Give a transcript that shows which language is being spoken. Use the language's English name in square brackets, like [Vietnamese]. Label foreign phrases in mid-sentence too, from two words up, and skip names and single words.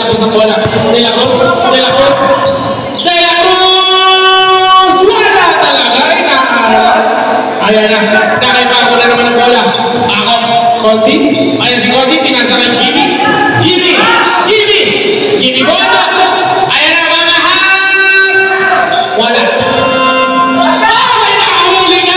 [Filipino] ng bola. De La Cruz. De La Cruz. De La Cruz! Wala talaga. Inaaral. Ayan na. Nakaipa ako na naman ng bola. Ako. Consi. Ayan si Consi. Pinasa kay Jimmy. Jimmy! Jimmy! Jimmy Bono! Ayan na, mamahal! Wala. Ay, nakahuli ka!